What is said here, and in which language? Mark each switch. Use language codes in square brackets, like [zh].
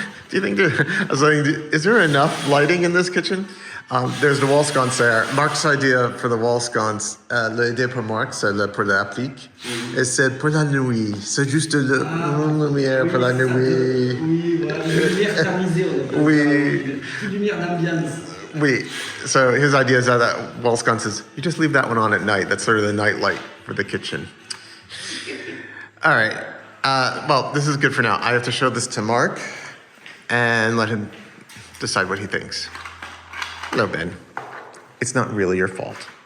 [en] Do you think, is there enough lighting in this kitchen? There's the wall sconce there. Mark's idea for the wall sconce, [fr] l'idée pour Marc, c'est pour l'applique. Et c'est pour la nuit. C'est juste la lumière pour la nuit. Oui, voilà, lumière tamisée, on appelle Oui. ça. Lumière d'ambiance. Oui. [en] So his idea is that wall sconce is, you just leave that one on at night. That's sort of the night light for the kitchen. All right. Well, this is good for now. I have to show this to Mark and let him decide what he thinks. Hello, Ben. It's not really your fault.